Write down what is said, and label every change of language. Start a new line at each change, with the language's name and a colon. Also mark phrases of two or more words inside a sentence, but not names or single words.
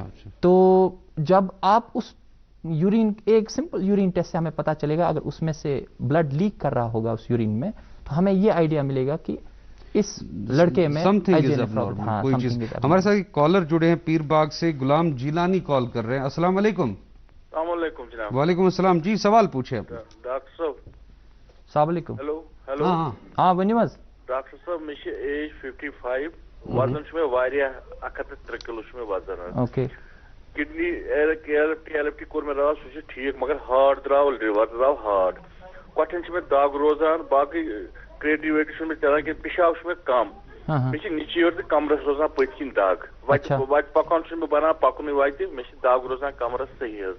Urdu: تو جب آپ اس یورین, ایک
English: simple urine test
Urdu: سے ہمیں پتہ چلے گا اگر اس میں سے
English: blood leak
Urdu: کر رہا ہوگا اس یورین میں تو ہمیں یہ آئیڈیا ملے گا کہ اس لڑکے میں کوئی چیز. ہمارے ساتھ کالر جڑے ہیں پیر باغ سے, غلام جیلانی کال کر رہے ہیں.
Arabic: السلام علیکم. السلام علیکم جناب. وعلیکم السلام.
Urdu: جی سوال پوچھیں. ڈاکٹر صاحب
Arabic: السلام علیکم.
Urdu: ہیلو.
Kashmiri: ہاں ؤنِو حظ. ڈاکٹر صاحب مےٚ چھِ ایج 55, وزن چھُ مےٚ واریاہ 103 کِلوٗ چھُ مےٚ وزن. اوکے. کڈنی LFT کوٚر مےٚ راتھ, سُہ چھُ ٹھیٖک, مگر ہارٹ درٛاو, لِور درٛاو ہارٹ, کۄٹھٮ۪ن چھِ مےٚ دگ روزان, باقٕے کرٛیٹِو ویٹِو چھُنہٕ مےٚ چلان کینٛہہ, پِشاب چھُ مےٚ کم, مےٚ چھِ نِچہِ یورٕ تہٕ کمرس روزان پٔتۍ کِنۍ دگ, وتہِ پکان چھُنہٕ مےٚ بنان پکنُے وتہِ, مےٚ چھِ دگ روزان کمرس صحیح حظ.